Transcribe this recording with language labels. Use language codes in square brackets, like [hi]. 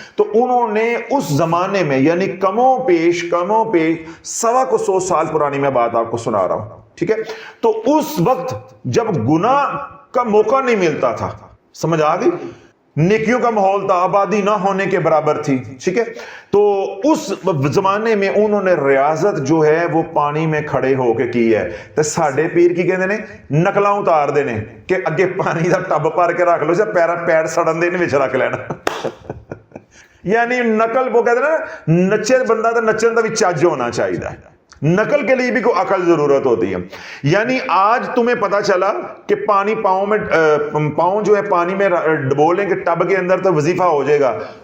[ur] تو انہوں نے اس زمانے میں یعنی کموں پیش 100 سال پرانی میں بات آپ کو سنا رہا ہوں, ٹھیک ہے. تو اس وقت جب گناہ کا موقع نہیں ملتا تھا, سمجھ آ گئی, نیکیوں کا ماحول تھا, آبادی نہ ہونے کے برابر تھی, ٹھیک ہے. تو اس زمانے میں انہوں نے ریاضت جو ہے وہ پانی میں کھڑے ہو کے کی ہے. [pa] تو ساڈے پیر کی کہندے نے نقلاں اتار دینے کہ اگے پانی دا ٹب بھر کے رکھ لو, جے پیر سڑن دے وچ رکھ لینا. [ur] یعنی نقل وہ کہتے ہیں نا, [pa] نچے بندہ تو نچن دا بھی چج [ur] ہونا چاہیے, نقل کے لیے بھی کوئی عقل ضرورت ہوتی ہے. یعنی آج تمہیں پتا چلا کہ پانی پاؤں جو ہے پانی میں ڈبولیں کہ ٹب کے اندر تو وظیفہ ہو جائے گا.